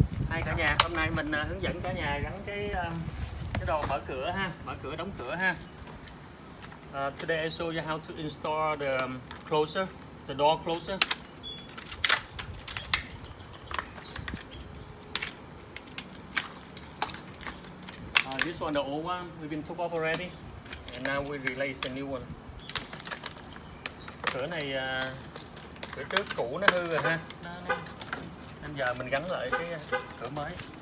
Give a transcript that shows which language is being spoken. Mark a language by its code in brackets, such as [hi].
[vi] Hai cả nhà, hôm nay mình hướng dẫn cả nhà gắn cái đồ mở cửa ha, mở cửa đóng cửa ha. [en] Today I show you how to install the closer, the door closer. This one, the old one, we've been took off already, and now we replace the new one. [vi] Cửa này cửa trước cũ nó hư rồi ha, nên giờ mình gắn lại cái cửa mới.